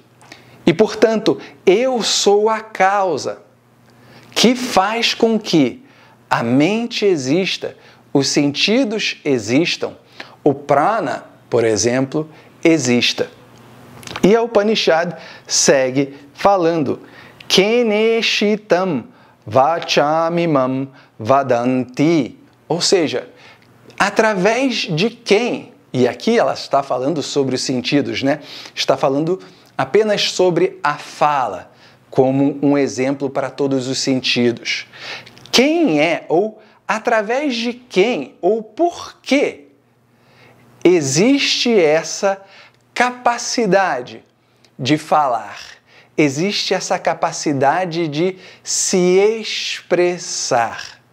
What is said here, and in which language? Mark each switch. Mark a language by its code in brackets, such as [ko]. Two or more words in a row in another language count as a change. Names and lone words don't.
[pt] E, portanto, eu sou a causa que faz com que a mente exista, os sentidos existam, o prana, por exemplo, exista. E a Upanishad segue falando: [sa] केनेषितां वाचमिमां वदन्ति. [pt] Ou seja, através de quem? E aqui ela está falando sobre os sentidos, né? Está falando apenas sobre a fala, como um exemplo para todos os sentidos. Quem é, ou através de quem, ou por que existe essa capacidade de falar, existe essa capacidade de se expressar.